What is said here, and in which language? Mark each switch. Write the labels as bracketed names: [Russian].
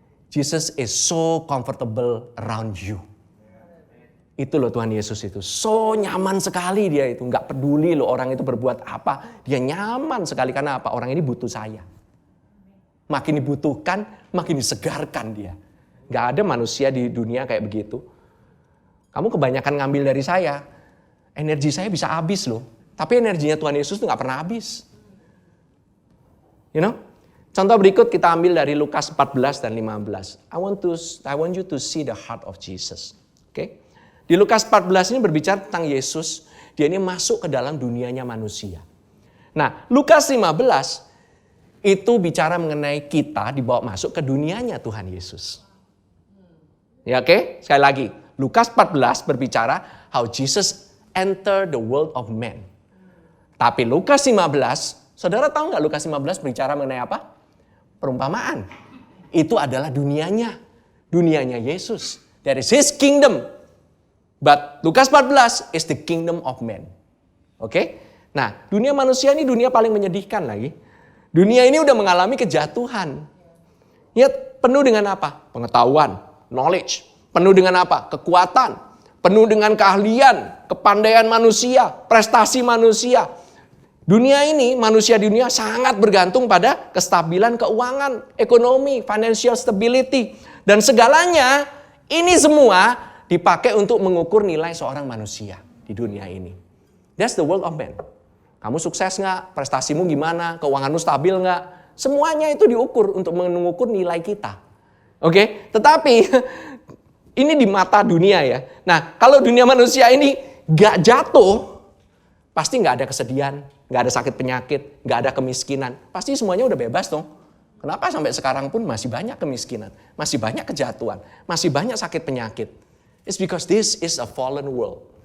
[English] Jesus is so comfortable around you. [Indonesian] Itu loh Tuhan Yesus itu. So nyaman sekali dia itu. Nggak peduli loh orang itu berbuat apa. Dia nyaman sekali karena apa? Orang ini butuh saya. Makin dibutuhkan, makin disegarkan dia. Nggak ada manusia di dunia kayak begitu. Kamu kebanyakan ngambil dari saya. Energi saya bisa habis loh. Tapi energinya Tuhan Yesus itu nggak pernah habis. [English] You know? [Indonesian] Contoh berikut kita ambil dari Lukas 14 dan 15. [English] I want you to see the heart of Jesus. Oke? [Indonesian] Di Lukas 14 ini berbicara tentang Yesus. Dia ini masuk ke dalam dunianya manusia. Nah, Lukas 15 itu bicara mengenai kita dibawa masuk ke dunianya Tuhan Yesus. Ya, oke? Sekali lagi. Lukas 14 berbicara [English] how Jesus enter the world of men. [Indonesian] Tapi Lukas 15, saudara tahu nggak Lukas 15 berbicara mengenai apa? Perumpamaan. Itu adalah dunianya. Dunianya Yesus. [English] That is His kingdom. But Lukas 14 is the kingdom of men. Oke? [Indonesian] Nah, dunia manusia ini dunia paling menyedihkan lagi. Dunia ini udah mengalami kejatuhan. Ya, penuh dengan apa? Pengetahuan, knowledge. Penuh dengan apa? Kekuatan. Penuh dengan keahlian, kepandaian manusia, prestasi manusia. Dunia ini, manusia di dunia sangat bergantung pada kestabilan keuangan, ekonomi, financial stability. Dan segalanya, ini semua dipakai untuk mengukur nilai seorang manusia di dunia ini. [English] That's the world of man. [Indonesian] Kamu sukses nggak? Prestasimu gimana? Keuanganmu stabil nggak? Semuanya itu diukur untuk mengukur nilai kita. Oke? Tetapi ini di mata dunia ya. Nah, kalau dunia manusia ini nggak jatuh, pasti nggak ada kesedihan, nggak ada sakit penyakit, nggak ada kemiskinan. Pasti semuanya udah bebas dong. Kenapa sampai sekarang pun masih banyak kemiskinan, masih banyak kejatuhan, masih banyak sakit penyakit? [English] It's because this is a fallen world.